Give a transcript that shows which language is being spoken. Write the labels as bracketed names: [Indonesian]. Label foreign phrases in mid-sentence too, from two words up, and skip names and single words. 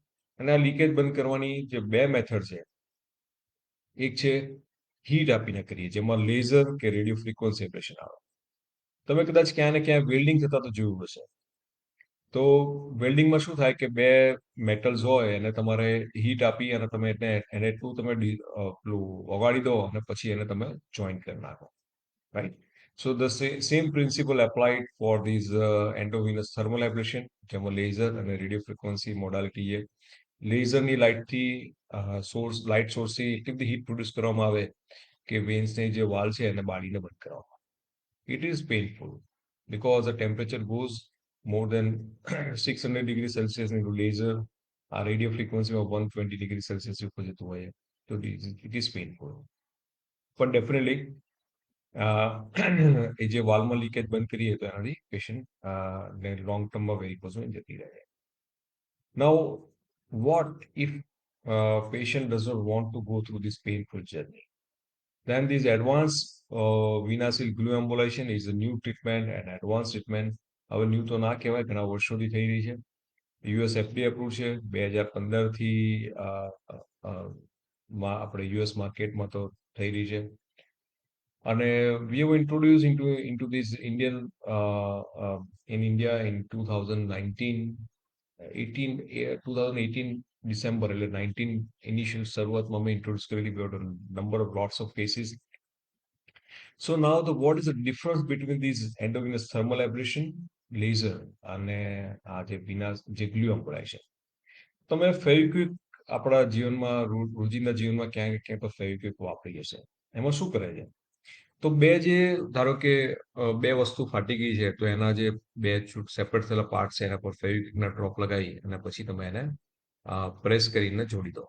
[Gujarati] અને આ લીકેજ બંધ કરવાની જે બે મેથડ છે, એક છે હીટ આપીને કરીએ, જેમાં લેઝર કે [English] radio frequency ablation [Gujarati] આવે. તમે કદાચ ક્યાં ને ક્યાં વેલ્ડિંગ થતા તો જોયું હશે. તો વેલ્ડિંગમાં શું થાય કે બે મેટલ્સ હોય અને તમારે હીટ આપી અને તમે એને એટલું તમે પેલું ઓગાળી દો અને પછી એને તમે જોઈન્ટ કરી નાખો, રાઈટ? [English] So the same principle applied for these endovenous thermal ablation, [Gujarati] જેમાં લેઝર અને [English] radio frequency modality [Gujarati] છે. લેઝરની લાઇટથી લાઇટ સોર્સથી એટલી બધી હીટ પ્રોડ્યુસ કરવામાં આવે કે વેન્સની જે વાલ છે એને બાળીને બંધ કરવામાં આવે. [English] It is painful because the temperature goes more than 600 degrees Celsius into laser. [Gujarati] આ રેડિયો ફ્રીક્વન્સીમાં 120 [English] degree Celsius [Gujarati] ઉપર જતું હોય. તો [English] it is painful. [Gujarati] પણ ડેફિનેટલી એ જે વાલ્વમાં લીકેજ બંધ કરીએ તો એનાથી પેશન્ટ ને લોંગ ટર્મમાં વેરિકોઝ જતી રહે. [English] Now, what if patient does not want to go through this painful journey? Then this advanced venous glue embolization is a new treatment and advanced treatment. [Gujarati] હવે ન્યૂ તો ના કહેવાય, ઘણા વર્ષોથી થઈ રહી છે. [English] US FD approve [Gujarati] છે 2015 થી આપણે યુએસ માર્કેટમાં તો થઈ રહી છે. અને [English] we have introduced into this Indian in India in 2019 18 2018 [Gujarati] ડિસેમ્બર એટલે 19 ઇનિશિયલ શરૂઆતમાં અમે ઇન્ટ્રોડ્યુસ કરેલી. [English] we had a number of lots of cases. So now what is the difference between these endogenous thermal ablation laser [Gujarati] અને આ જે જે [English] glue embolization? [Gujarati] તમે ફેવિક્વિક આપણા જીવનમાં રોજિંદા જીવનમાં ક્યાંય ક્યાંય તો ફેવિક્વિક વાપરી હશે. એમાં શું કરે છે? તો ધારો કે બે વસ્તુ ફાટી ગઈ છે તો એના જે બે સેપરેટ થયેલા પાર્ટ છે એના પર ફેવિક્વિકના ડ્રોપ લગાવી અને પછી તમે એને પ્રેસ કરીને જોડી દો.